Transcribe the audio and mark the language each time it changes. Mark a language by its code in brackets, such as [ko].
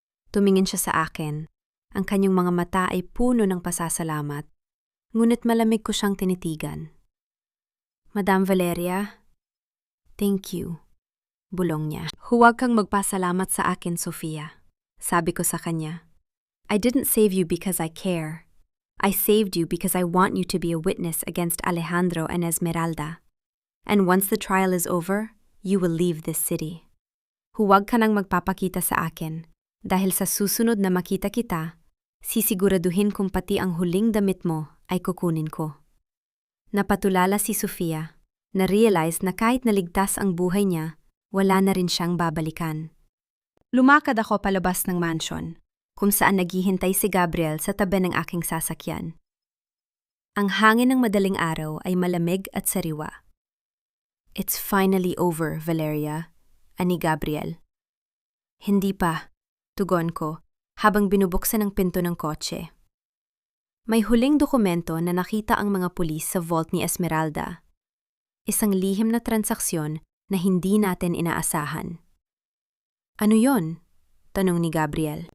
[tl] Tumingin siya sa akin. Ang kanyang mga mata ay puno ng pasasalamat. Ngunit malamig ko siyang tinitigan. Madam Valeria, [en] thank you, [tl] bulong niya. Huwag kang magpasalamat sa akin, Sofia. Sabi ko sa kanya. [en] I didn't save you because I care. I saved you because I want you to be a witness against Alejandro and Esmeralda. And once the trial is over, you will leave this city. [tl] Huwag ka nang magpapakita sa akin, dahil sa susunod na makita kita, sisiguraduhin kong pati ang huling damit mo ay kukunin ko. Napatulala si Sofia, na-realize na kahit naligtas ang buhay niya, wala na rin siyang babalikan. Lumakad ako palabas ng mansion, kung saan naghihintay si Gabriel sa tabi ng aking sasakyan. Ang hangin ng madaling araw ay malamig at sariwa. [en] It's finally over, Valeria, [tl] ani Gabriel. Hindi pa, tugon ko, habang binubuksan ang pinto ng kotse. May huling dokumento na nakita ang mga pulis sa vault ni Esmeralda. Isang lihim na transaksyon na hindi natin inaasahan. Ano yon? Tanong ni Gabriel.